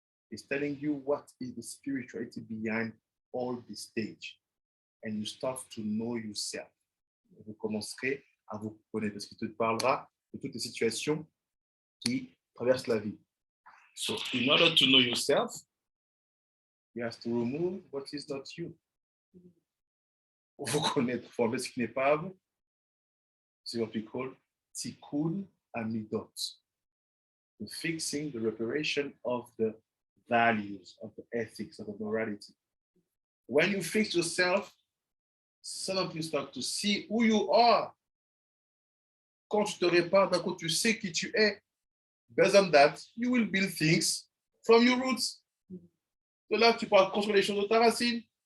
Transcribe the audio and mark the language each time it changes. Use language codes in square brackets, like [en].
[en] It's telling you what is the spirituality behind all this stage. And you start to know yourself. [fr] Vous commencerez à vous connaître parce qu'il te parlera de toutes les situations qui traversent la vie. [en] So in order to know yourself, you have to remove what is not you. [fr] Pour vous connaître, il faut enlever ce qui n'est pas vous. [en] C'est what we call tikkun amidot. The fixing, the reparation of the values, of the ethics, of the morality. When you fix yourself, suddenly you start to see who you are. [fr] Quand tu te répares, d'un coup, tu sais qui tu es. [en] Based on that, you will build things from your roots. [fr] De là, tu pourras construire les choses de ta racine.